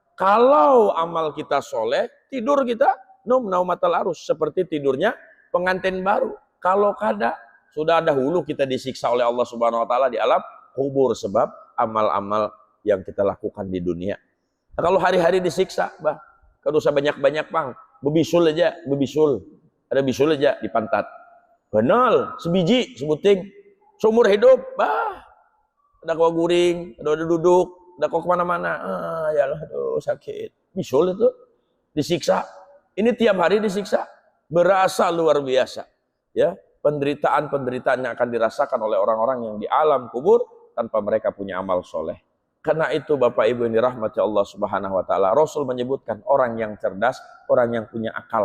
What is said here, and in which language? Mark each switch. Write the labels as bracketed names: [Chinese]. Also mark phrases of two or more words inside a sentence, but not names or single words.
[Indonesian] Kalau amal kita soleh, tidur kita [Arabic] نومة العروس, [Indonesian] seperti tidurnya pengantin baru. Kalau kada, sudah dahulu kita disiksa oleh Allah [Arabic] سبحانه وتعالى [Indonesian] di alam kubur sebab amal-amal yang kita lakukan di dunia. [Banjar] Nah, kalau hari-hari disiksa, Bang, kada usah banyak-banyak, Bang. Bebisul aja, bebisul. Ada bisul aja di pantat. Benal, sebiji, sebuting. Seumur hidup, bah. Ada kau guring, ada duduk, ada kau kemana-mana. [Indonesian] Yalah, aduh, sakit. Bisul itu disiksa. Ini tiap hari disiksa. Berasa luar biasa. Ya. Penderitaan-penderitaan yang akan dirasakan oleh orang-orang yang di alam kubur tanpa mereka punya amal soleh. Karena itu Bapak Ibu yang dirahmati Allah [Arabic] سبحانه وتعالى, [Indonesian] Rasul menyebutkan orang yang cerdas, orang yang punya akal.